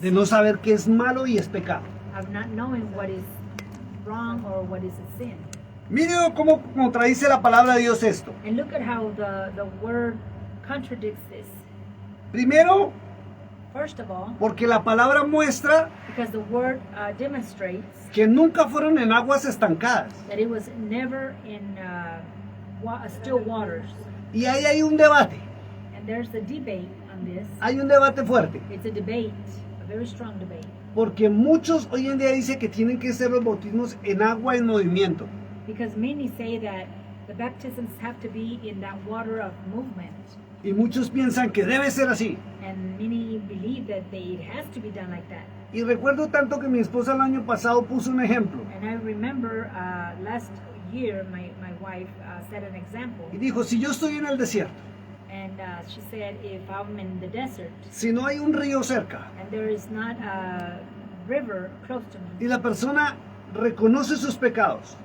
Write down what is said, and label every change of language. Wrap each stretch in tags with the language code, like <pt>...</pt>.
<es>de no saber qué es malo y es pecado.</es> <en>of not knowing what is wrong or what is a sin.</en> <es>Mire cómo contradice la palabra de Dios esto.</es> <en>And look at how the word contradicts this.</en> <es>Primero,</es> <en>First of all,</en> <es>porque la palabra muestra</es> <en>because the word demonstrates</en> <es>que nunca fueron en aguas estancadas.</es> <en>that it was never in still waters.</en> <es>Y ahí hay un debate.</es> <en>And there's a debate on this.</en> <es>Hay un debate fuerte.</es> <en>It's a debate, a very strong debate.</en> <es>Porque muchos hoy en día dicen que tienen que ser los bautismos en agua en movimiento.</es> <en>Because many say that the baptisms have to be in that water of movement.</en> <es>Y muchos piensan que debe ser así.</es> <en>And many believe that it has to be done like that.</en> <es>Y recuerdo tanto que mi esposa el año pasado puso un ejemplo.</es> <en>And I remember last year my wife set an example.</en> <es>Y dijo, si yo estoy en el desierto,</es> <en>And she said, if I'm in the desert</en> <es>si no hay un río cerca,</es> <en>and there is not a river close to</en> <es>y</es> <en>me,</en> <es>la persona reconoce sus pecados</es>